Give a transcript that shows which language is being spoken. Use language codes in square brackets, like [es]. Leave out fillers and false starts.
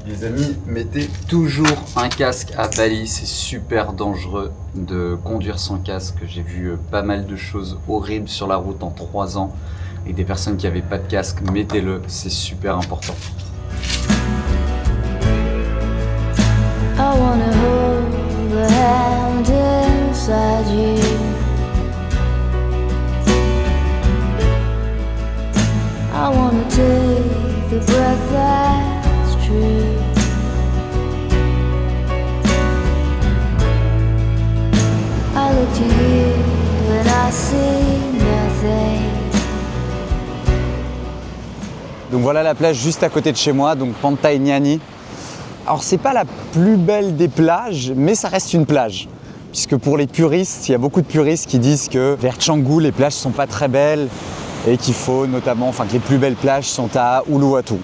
[fr] Les amis, mettez toujours un casque à Bali. C'est super dangereux de conduire sans casque. J'ai vu pas mal de choses horribles sur la route en 3 ans. Et des personnes qui n'avaient pas de casque, mettez-le, c'est super important. [en] I wanna hold the hand inside you. I wanna take the breath that's true. I look to you and I see nothing. [fr] Donc voilà la plage juste à côté de chez moi, donc Pantai Nyani. Alors c'est pas la plus belle des plages, mais ça reste une plage. Puisque pour les puristes, il y a beaucoup de puristes qui disent que vers Canggu, les plages sont pas très belles et qu'il faut notamment, que les plus belles plages sont à Uluwatu.